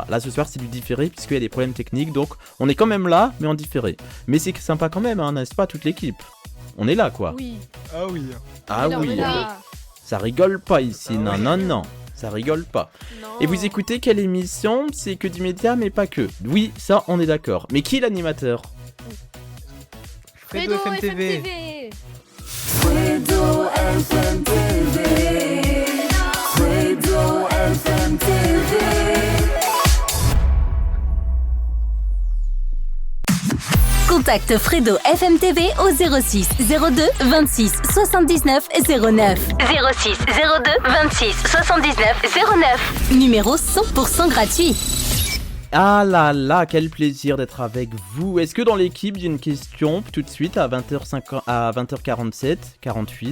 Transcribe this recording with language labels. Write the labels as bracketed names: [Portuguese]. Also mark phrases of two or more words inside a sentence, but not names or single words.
[French] Là ce soir c'est du différé puisqu'il y a des problèmes techniques, donc on est quand même là, mais en différé. Mais c'est sympa quand même, hein, n'est-ce pas, toute l'équipe? On est là quoi. Oui. Ah oui. Ah Alors, oui, on est là. ça rigole pas ici, Ah oui. non, ça rigole pas. Non. Et vous écoutez quelle émission? C'est que du média, mais pas que. Oui, ça on est d'accord. Mais qui est l'animateur? Fredo FM TV. Fredo FM TV. Fredo FM TV. Contacte Fredo FM TV au 06 02 26 79 09. 06 02 26 79 09. Numéro 100% gratuit. Ah là là, quel plaisir d'être avec vous. Est-ce que dans l'équipe, j'ai une question tout de suite à 20h47, 48.